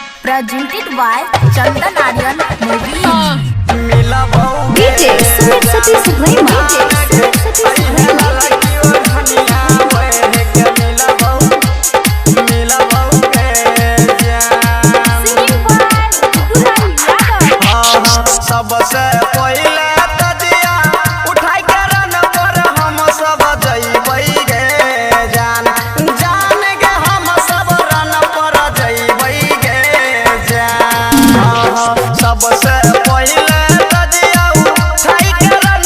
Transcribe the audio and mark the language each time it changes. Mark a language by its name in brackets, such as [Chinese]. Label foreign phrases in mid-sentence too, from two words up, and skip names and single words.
[English] presented by Chandan Aryan Movie. DJ Sumit Satish Subrahma. [Maithili] सबसे पहले तजिया उठाई के रन पर हम सब जइबै गे जान जान गे हम सब रन पर जइबै गे जान सबसे पहले तजिया उठाई के रन